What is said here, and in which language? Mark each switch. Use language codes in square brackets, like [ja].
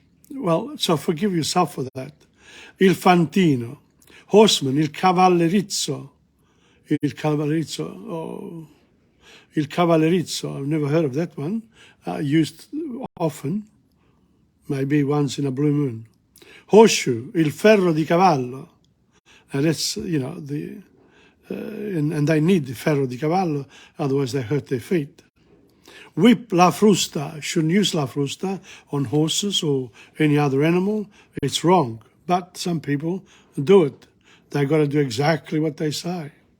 [en] Well, so forgive yourself for that. Il fantino, horseman, il cavallerizzo, il cavallerizzo, il cavallerizzo, I've never heard of that one, used often, maybe once in a blue moon. Horseshoe, [it] il ferro di cavallo. [en] And that's, you know, and they need the [it] ferro di cavallo, [en] otherwise they hurt their feet. Whip, la frusta, shouldn't use la frusta on horses or any other animal. It's wrong, but some people do it. They got to do exactly what they say.